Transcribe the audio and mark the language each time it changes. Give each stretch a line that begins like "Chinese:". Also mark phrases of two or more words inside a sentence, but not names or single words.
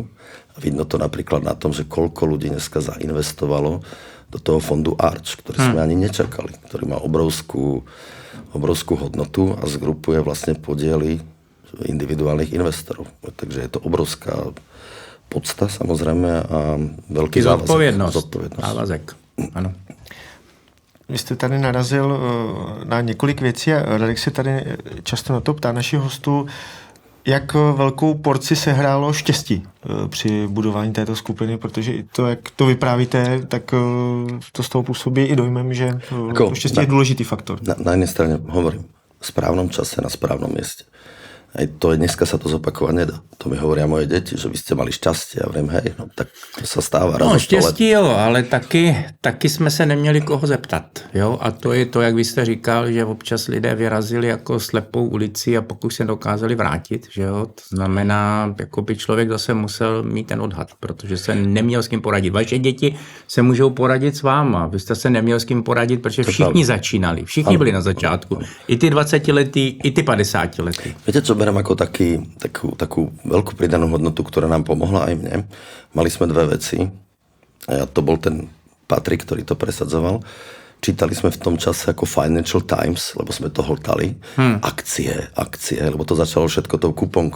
Slovak: A vidno to napríklad na tom, že koľko ľudí dneska zainvestovalo do toho fondu Arch, ktorý sme ani nečakali, ktorý má obrovskú hodnotu a zgrupuje vlastne podiely individuálnych investorov. Takže je to obrovská podsta samozrejme a veľký závazek.
Czech: Ano. Vy jste tady narazil na několik věcí a Radek se tady často na to ptá našich hostů, jak velkou porci se hrálo štěstí při budování této skupiny, protože to, jak to vyprávíte, tak to z toho působí i dojmem, že to štěstí je důležitý faktor.
Slovak: Na jednej strane hovorím, v správnom čase na správnom mieste. Aj to dneska sa to zopakovať nedá. To mi hovoria moje deti, že vy ste mali šťastie. Ja viem, hej, no tak to sa stáva raz.
Czech: No štěstí jo, ale taky jsme se neměli koho zeptat. Jo? A to je to, jak vy jste říkal, že občas lidé vyrazili jako slepou ulici a pokud se dokázali vrátit. Že jo? To znamená, jako by člověk zase musel mít ten odhad, protože se neměl s kým poradit. Vaše děti se můžou poradit s váma. Vy jste se neměl s kým poradit, protože všichni začínali. Všichni byli na začátku. I ty 20letí, i ty 50letí.
Slovak: Viete, čo berem ako takú veľkú pridanú hodnotu, ktorá nám pomohla aj mne. Mali sme dve veci. A to bol ten Patrik, ktorý to presadzoval. Čítali sme v tom čase ako Financial Times, lebo sme to hltali. Akcie, lebo to začalo všetko tou kuponkou.